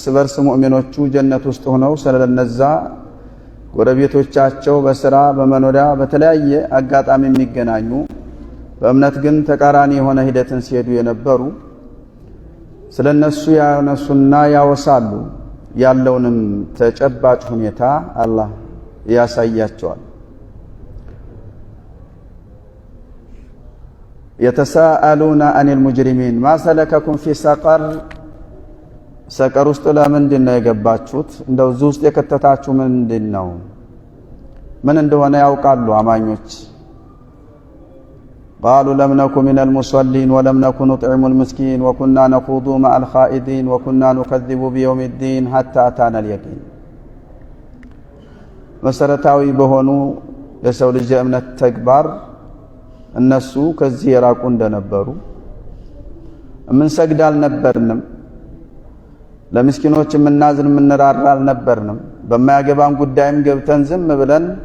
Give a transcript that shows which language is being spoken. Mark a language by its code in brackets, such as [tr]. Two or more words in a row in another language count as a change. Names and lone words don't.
[am] በርስ ሙእሚኖቹ ጀነት ውስጥ ሆነው ስለነዛ ጎረቤቶቻቸው በስራ በመኖሪያ በተለያየ አጋጣሚ የሚገናኙ በእምነት ግን ተቃራኒ የሆነ ሂደትን ሲሄዱ የነበሩ ስለነሱ ያነሱና ያወሳሉ። ያለውንም ተጨባጭ ሁኔታ አላህ ያሳያቸዋል። [ar] يتساءلون عن المجرمين ما سلككم في سقر [am] ሰቀር ውስጥ ለምንድን ነው የገባችሁት? እንደው እዚህ ውስጥ የከተታችሁ ምንድን ነው? ምን እንደሆነ ያውቃሉ አማኞች። [ar] قالوا لم نكن من المصلين ولم نكن نطعم المسكين وكنا نخوض مع الخائضين وكنا نكذب بيوم الدين حتى أتانا اليقين [am] መሰረታዊ በሆኑ የሰው ልጅ እምነት ተግባር እነሱ ከዚህ የራቁ እንደነበሩ ምን ሰግድ አልነበርንም፣ ለምስኪኖች ምናዝን ምንራራ አልነበርንም፣ በማያገባን ጉዳይም ገብተን ዝም ብለን